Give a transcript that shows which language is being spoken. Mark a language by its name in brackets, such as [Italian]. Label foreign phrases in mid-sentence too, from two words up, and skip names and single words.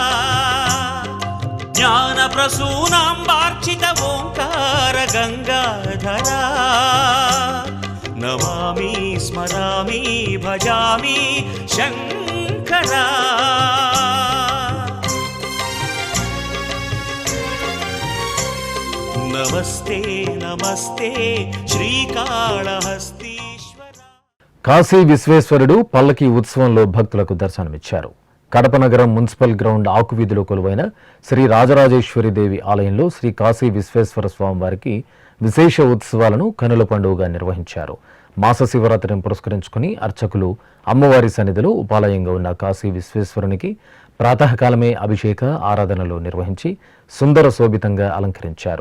[Sanskrit] ज्ञानप्रसूनाम्बार्चित ओङ्कार गङ्गाधरा नमामि स्मरामि भजामि शङ्करा नमस्ते नमस्ते श्रीकाळहस्तीश्वरा [Telugu] కాశీ విశ్వేశ్వరుడు పల్లకి ఉత్సవంలో భక్తులకు దర్శనమిచ్చారు. కడప నగరం మున్సిపల్ గ్రౌండ్ ఆకువీధిలో కొలువైన శ్రీ రాజరాజేశ్వరిదేవి ఆలయంలో శ్రీ కాశీ విశ్వేశ్వర స్వామి వారికి విశేష ఉత్సవాలను కనుల పండుగగా నిర్వహించారు. మాస శివరాత్రిని పురస్కరించుకుని అర్చకులు అమ్మవారి సన్నిధిలో ఉపాలయంగా ఉన్న కాశీ విశ్వేశ్వరునికి ప్రాతకాలమే అభిషేక ఆరాధనలు నిర్వహించి సుందర శోభితంగా అలంకరించారు.